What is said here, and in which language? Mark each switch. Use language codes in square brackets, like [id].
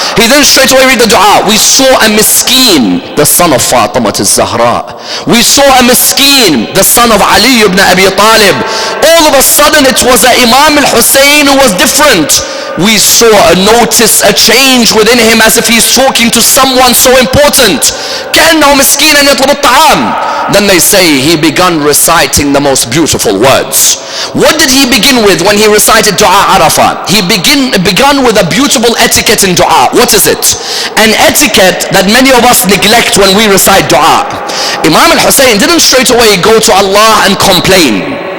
[en] He then straight away read the dua. We saw a miskin, the son of Fatima al-Zahra. We saw a miskin, the son of Ali ibn Abi Talib. All of a sudden it was Imam al-Hussein who was different. We saw a change within him, as if he's talking to someone so important. [ar] كأنه مسكينا يطلب الطعام. [en] Then they say he began reciting the most beautiful words. What did he begin with when he recited dua Arafah? He began with a beautiful etiquette in dua. What is it? An etiquette that many of us neglect when we recite dua. Imam al-Hussein didn't straight away go to Allah and complain.